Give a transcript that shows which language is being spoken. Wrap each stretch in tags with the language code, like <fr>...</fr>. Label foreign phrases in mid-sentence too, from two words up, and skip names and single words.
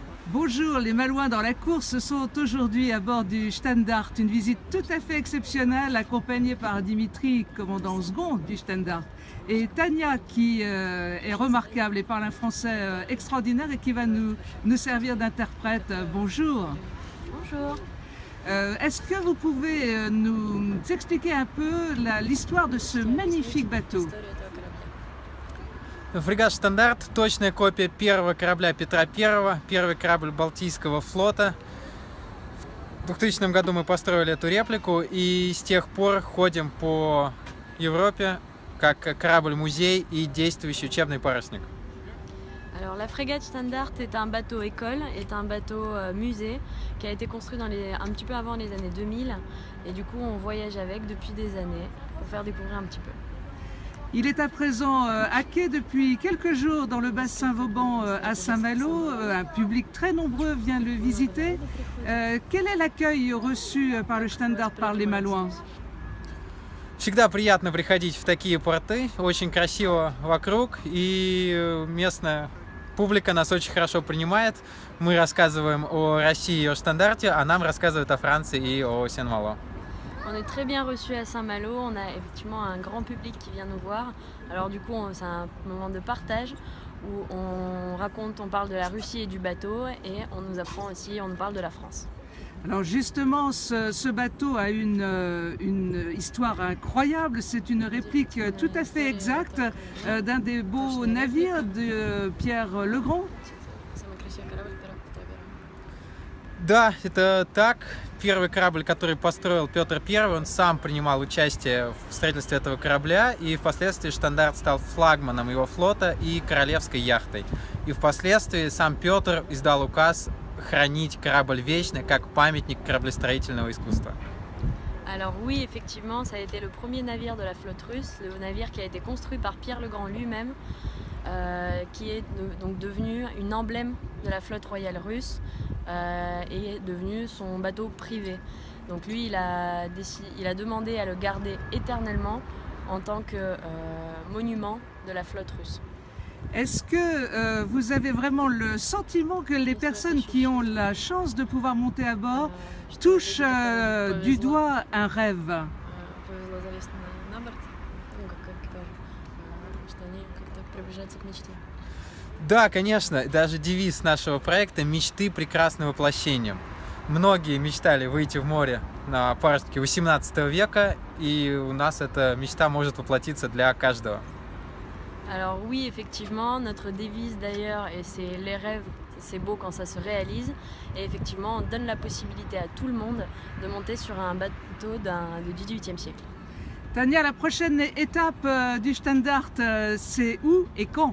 <fr>Bonjour, les Malouins dans la course sont aujourd'hui à bord du Standard, une visite tout à fait exceptionnelle accompagnée par Dimitri, commandant second du Standard, et Tania qui est remarquable et parle un français extraordinaire et qui va nous servir d'interprète. Bonjour. Bonjour. Est-ce que vous pouvez nous expliquer un peu l'histoire de ce magnifique bateau?</fr> <ru>Фрегат «Стандарт» – точная копия первого корабля Петра I, первый корабль Балтийского флота. В 2000 году мы построили эту реплику и с тех пор ходим по Европе как корабль-музей и действующий учебный парусник.</ru> <fr>Alors la frégate Standard est un bateau école, est un bateau musée qui a été construit un petit peu avant les années 2000 et du coup on voyage avec depuis des années pour faire découvrir un petit peu. Il est à présent à quai depuis quelques jours dans le bassin Vauban à Saint-Malo. Un public très nombreux vient le visiter. Quel est l'accueil reçu par le Standard, par les Malouins?</fr> <ru>Всегда приятно приходить в такие порты, очень красиво вокруг, и местная публика нас очень хорошо принимает. Мы рассказываем о России и о Стандарте, а нам рассказывают о Франции и о Сен-Мало.</ru> <fr>On est très bien reçus à Saint-Malo, on a effectivement un grand public qui vient nous voir. Alors du coup c'est un moment de partage où on parle de la Russie et du bateau et on nous apprend aussi, on nous parle de la France. Alors justement, ce bateau a une histoire incroyable, c'est une réplique tout à fait exacte d'un des beaux navires de Pierre le Grand.</fr> <ru>Да, это так. Первый корабль, который построил Петр I, он сам принимал участие в строительстве этого корабля, и впоследствии Штандарт стал флагманом его флота и королевской яхтой. И впоследствии сам Петр издал указ хранить корабль вечно как памятник кораблестроительного искусства.</ru> <fr>Alors oui, effectivement, ça a été le premier navire de la flotte russe, le navire qui a été construit par Pierre le Grand lui-même, qui est donc devenu une emblème de la flotte royale russe et est devenu son bateau privé. Donc lui, il a demandé à le garder éternellement en tant que monument de la flotte russe. Est-ce que vous avez vraiment le sentiment que les personnes qui ont la chance de pouvoir monter à bord touchent du doigt un rêve?</fr> <ru>Да, конечно, даже девиз нашего проекта «Мечты прекрасны воплощением». Многие мечтали выйти в море на паруснике 18 века, и у нас эта мечта может воплотиться для каждого.</ru> <fr>Alors oui, effectivement, notre devise d'ailleurs, et c'est les rêves, c'est beau quand ça se réalise. Et effectivement, on donne la possibilité à tout le monde de monter sur un bateau du XVIIIe siècle. Tania, la prochaine étape du Standard, c'est où et quand?</fr>